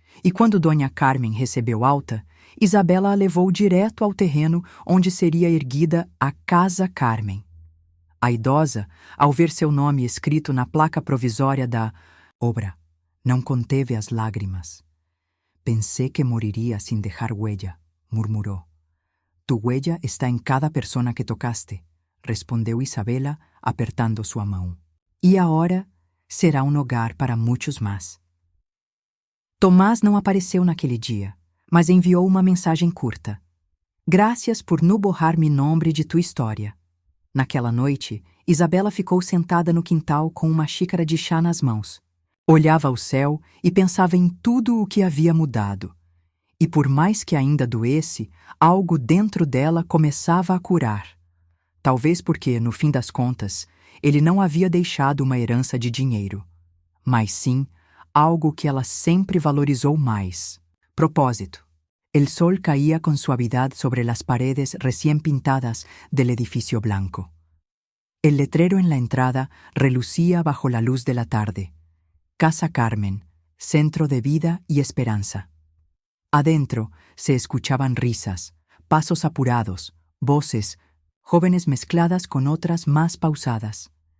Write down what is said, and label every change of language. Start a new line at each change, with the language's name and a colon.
Portuguese: E quando Dona Carmen recebeu alta, Isabela a levou direto ao terreno onde seria erguida a Casa Carmen. A idosa, ao ver seu nome escrito na placa provisória da obra, não conteve as lágrimas.
Spanish: «Pensé que moriría sin dejar huella», murmuró. «Tu huella está en cada persona que tocaste»,
Portuguese: respondeu Isabela, apertando sua mão. «E agora será um hogar para muitos mais». Tomás não apareceu naquele dia, mas enviou uma mensagem curta.
Spanish: «Gracias por no borrar mi nombre de tu história».
Portuguese: Naquela noite, Isabela ficou sentada no quintal com uma xícara de chá nas mãos. Olhava ao céu e pensava em tudo o que havia mudado. E por mais que ainda doesse, algo dentro dela começava a curar. Talvez porque, no fim das contas, ele não havia deixado uma herança de dinheiro, mas sim algo que ela sempre valorizou mais: propósito.
Spanish: El sol caía con suavidad sobre las paredes recién pintadas del edificio blanco. El letrero en la entrada relucía bajo la luz de la tarde. Casa Carmen, centro de vida y esperanza. Adentro se escuchaban risas, pasos apurados, voces, jóvenes mezcladas con otras más pausadas.